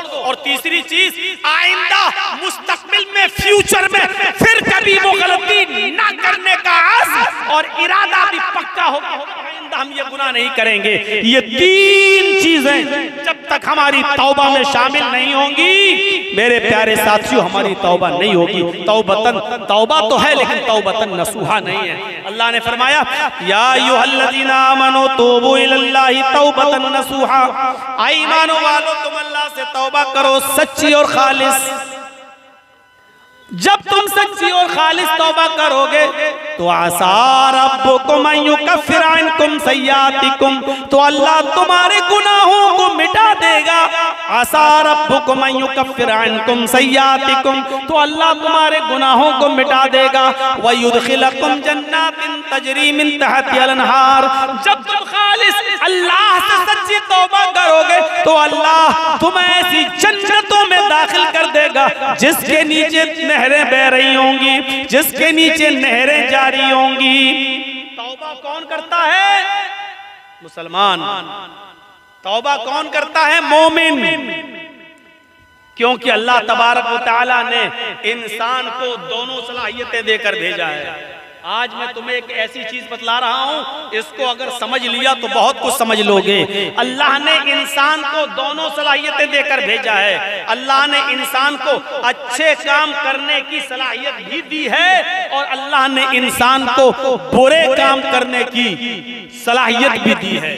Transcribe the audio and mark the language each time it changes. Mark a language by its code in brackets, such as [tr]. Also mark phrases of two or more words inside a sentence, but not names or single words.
[hi] और तीसरी चीज आइंदा मुस्तकबिल में, फ्यूचर में फिर कभी वो गलती ना करने का आज़म और इरादा भी पक्का होगा, आइंदा हम ये गुनाह नहीं करेंगे। ये 3 चीजें जब तक हमारी तौबा में शामिल नहीं होंगी मेरे प्यारे साथियों, हमारी तौबा नहीं होगी। तौबतन, तौबा तो है लेकिन [ar] توبة نصوحا [hi] नहीं है। अल्लाह ने फरमाया [ar] يا أيها الذين آمنوا توبوا إلى الله توبة نصوحا, [hi] ईमान वालों तुम अल्लाह से तौबा करो सच्ची और खालिस। जब तुम सच्ची और खालिस तौबा करोगे तो [ar] عسى ربكم أن يكفر عنكم سيئاتكم, [hi] तो अल्लाह तुम्हारे गुनाहों को मिटा देगा। [ar] عسى ربكم أن يكفر عنكم سيئاتكم, [hi] तो अल्लाह तुम्हारे गुनाहों को मिटा देगा। [ar] ويدخلكم جنات تجري من تحتها الأنهار, [hi] जब तुम खालिस अल्लाह से सच्ची तौबा करोगे तो अल्लाह तुम्हें ऐसी जन्नतों में दाखिल कर देगा जिसके नीचे नहरें बह रही होंगी, जिसके नीचे नहरें जारी होंगी। तौबा कौन करता है? मुसलमान। तौबा कौन करता है? मोमिन। क्योंकि अल्लाह [ar] تبارك وتعالى [hi] ने इंसान को दोनों सलाहियतें देकर भेजा है। आज मैं तुम्हें एक ऐसी चीज बतला रहा हूं, इसको अगर समझ लिया तो बहुत कुछ समझ लोगे। अल्लाह ने इंसान को दोनों सलाहियतें देकर भेजा है। अल्लाह ने इंसान को अच्छे काम करने की सलाहियत भी दी है और अल्लाह ने इंसान को बुरे काम करने की सलाहियत भी दी है।